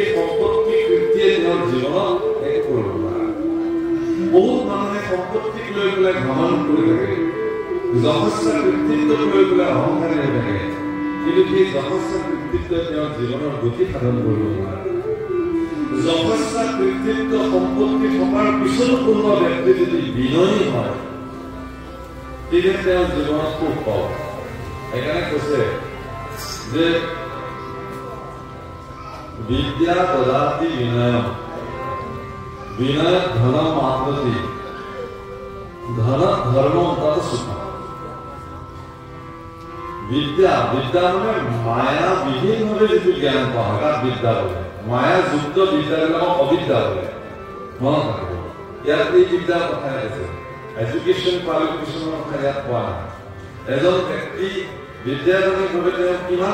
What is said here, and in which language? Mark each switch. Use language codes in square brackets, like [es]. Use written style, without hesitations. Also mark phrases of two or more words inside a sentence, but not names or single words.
[as] সম্পত্তি কৃতিয়ে তেওঁৰ জীৱনত একো কৰিব নোৱাৰে বহুত মানুহে সম্পত্তিক লৈ পেলাই ভ্ৰমণ কৰি থাকে যথেষ্ট কৃতিত্ব লৈ পেলাই অহংকাৰী হৈ থাকে কিন্তু সেই যথেষ্ট কৃতিত্ব তেওঁৰ জীৱনৰ গতি সাধন কৰিব নোৱাৰে যথেষ্ট কৃতিত্ব সম্পত্তি থকাৰ পিছতো কোনোবা ব্যক্তি যদি বিনয়ী হয় তেতিয়া তেওঁৰ জীৱনত সুখ পাব সেইকাৰণে কৈছে যে [sa] विद्या ददाति विनयम विनय धनम आत्मति धन धर्म तत् सुखम [as] विद्या विद्या মানে মায়া বিহীনভাৱে যিটো জ্ঞান পাওঁ তাক বিদ্যা বোলে মায়া যুক্ত বিদ্যাবিলাকক অবিদ্যা বোলে মনত ৰাখিব ইয়াত এই বিদ্যাৰ কথা আছে এডুকেশ্যন কোৱালিফিকেশ্যনৰ কথা ইয়াত কোৱা নাই এজন ব্যক্তি বিদ্যাজনীভাৱে তেওঁ কিমান